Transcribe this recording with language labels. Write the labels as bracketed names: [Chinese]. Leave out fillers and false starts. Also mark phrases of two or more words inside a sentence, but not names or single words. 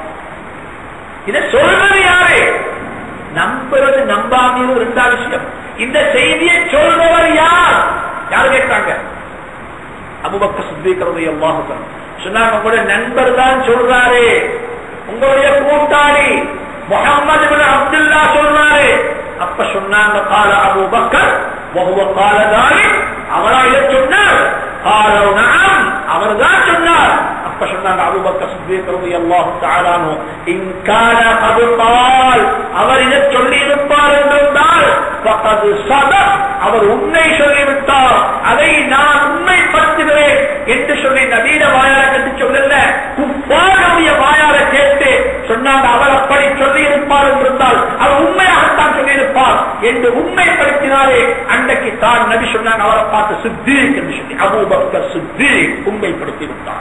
[Tamil] இதை சொல்றது யாரு? நம்புறது நம்பாம ரெண்டாவது விஷயம். இந்த செய்தியை சொல்றவர் யார்? யாரு கேட்டாங்க? அபூபக்கர் சித்தீக் [Arabic] رضي الله تعالى [Tamil] சொன்னாங்க, உங்களுடைய நண்பர் தான் சொல்றாரு, உங்களுடைய கூட்டாளி முஹம்மது இப்னு அப்துல்லாஹ் சொல்றாரு. அப்ப சொன்னாங்க, [Arabic] قال ابو بكر وهو قال ذلك, [Tamil] அவரா இத சொன்னார்? [Arabic] قالوا نعم, [Tamil] அவர்தான் சொன்னார். அப்ப சொன்னாங்க அபூபக்கர் சித்தீக் [Arabic] رضي الله تعالى, إن كان قد قال, [Tamil] அவர் இத சொல்லி இருப்பார் என்றால் [Arabic] فقد صدق, [Tamil] அவர் உண்மை சொல்லிவிட்டார், அதை நான் உண்மைப்படுத்துகிறேன் என்று சொல்லி நபீன வாயார கண்டு சொல்லல, குஃபாருடைய வாயார கேட்டு சொன்னாங்க, அவர் அப்படி சொல்லி இருப்பார் என்றால் அவர் உண்மையாகத்தான் சொல்லியிருப்பார் என்று உண்மைப்படுத்தினாரே. அன்றைக்கு தான் நபி சொன்னாங்க, அவரை பார்த்து சித்தீக் என்று சொல்லி அபூபக்கர் சித்தீக் உண்மைப்படுத்தி விட்டார்.